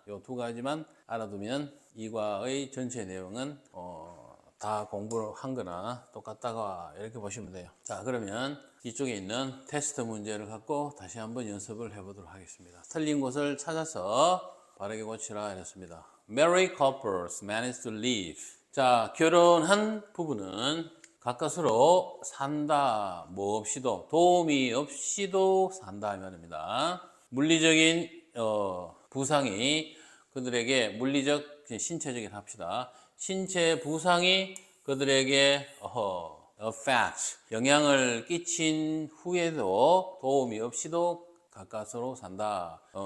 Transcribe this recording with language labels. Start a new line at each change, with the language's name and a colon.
Korean: 이 두 가지만 알아두면 이과의 전체 내용은 다 공부를 한 거나 똑같다고 이렇게 보시면 돼요. 자, 그러면 뒤쪽에 있는 테스트 문제를 갖고 다시 한번 연습을 해보도록 하겠습니다. 틀린 곳을 찾아서 바르게 고치라 이랬습니다.
English: Married couples manage to live.
Korean: 자, 결혼한 부부는 가까스로 산다. 뭐 없이도, 도움이 없이도 산다 이 말입니다. 물리적인 부상이 그들에게 물리적, 신체적인 합시다. 신체 부상이 그들에게 affect, 영향을 끼친 후에도 도움이 없이도 가까스로 산다.